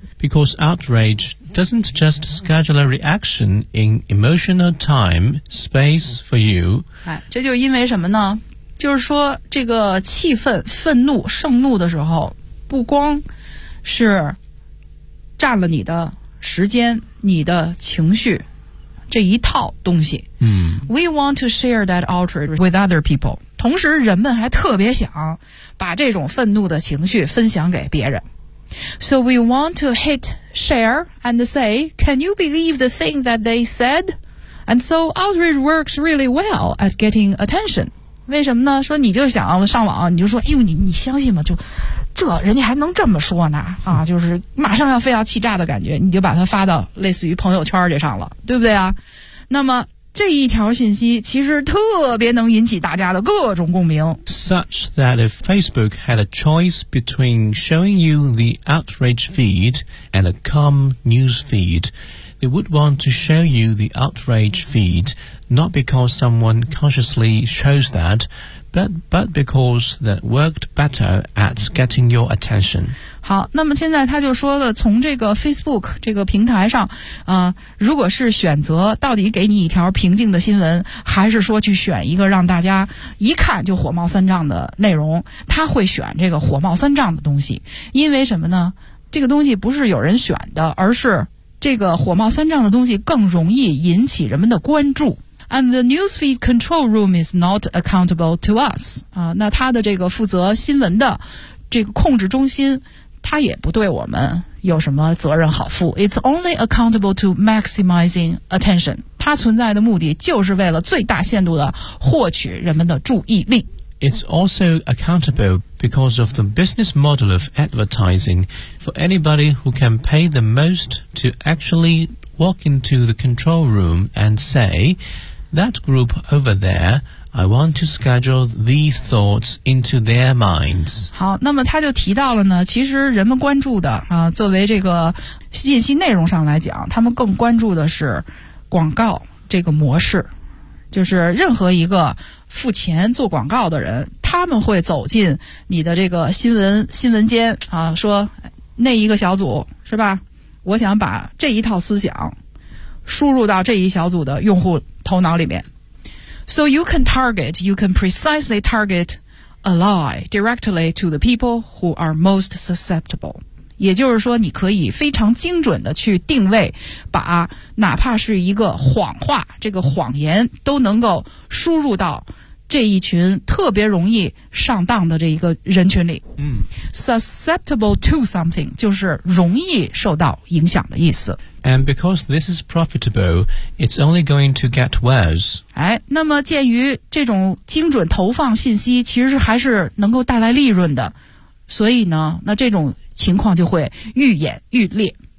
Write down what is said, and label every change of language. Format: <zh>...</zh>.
<en>Because outrage doesn't just schedule a reaction in emotional time space for you。</en> <zh>哎，这就因为什么呢？就是说这个气愤愤怒盛怒的时候不光是占了你的时间你的情绪这一套东西嗯</zh> <en>We want to share that outrage with other people</en> <zh>同时人们还特别想把这种愤怒的情绪分享给别人</zh> <en>So we want to hit share and say Can you believe the thing that they said? And so outrage works really well at getting attention</en> <zh>为什么呢说你就想上网你就说哎呦你相信吗就这人家还能这么说呢啊就是马上要非要气炸的感觉你就把它发到类似于朋友圈这上了对不对啊那么这一条信息其实特别能引起大家的各种共鸣</zh> <en>Such that if Facebook had a choice between showing you the outrage feed and a calm news feed they would want to show you the outrage feedNot because someone consciously chose that, but because that worked better at getting your attention.</en> <zh>好，那么现在他就说了，从这个 Facebook 这个平台上，如果是选择到底给你一条平静的新闻，还是说去选一个让大家一看就火冒三丈的内容，他会选这个火冒三丈的东西，因为什么呢？这个东西不是有人选的，而是这个火冒三丈的东西更容易引起人们的关注。</zh> <en>And the newsfeed control room is not accountable to us.</en> <zh>啊，那他的这个负责新闻的这个控制中心，他也不对我们有什么责任好负。</zh> <en>It's only accountable to maximizing attention.</en> <zh>它存在的目的就是为了最大限度地获取人们的注意力。</zh> <en>It's also accountable because of the business model of advertising for anybody who can pay the most to actually walk into the control room and say, that group over there, I want to schedule these thoughts into their minds.</en> <zh>好，那么他就提到了呢，其实人们关注的啊，作为这个信息内容上来讲，他们更关注的是广告这个模式。就是任何一个付钱做广告的人，他们会走进你的这个新闻间啊，说那一个小组是吧，我想把这一套思想输入到这一小组的用户头脑里面。</zh> <en>So you can target, you can precisely target a lie directly to the people who are most susceptible.</en> <zh>也就是说你可以非常精准的去定位，把哪怕是一个谎话，这个谎言都能够输入到这一群特别容易上当的这一个人群里。嗯，</zh> <en>susceptible to something</en> <zh>就是容易受到影响的意思。</zh> <en>And because this is profitable, it's only going to get worse.</en> <zh>哎，那么鉴于这种精准投放信息其实还是能够带来利润的，所以呢，那这种情况就会愈演愈烈。</zh>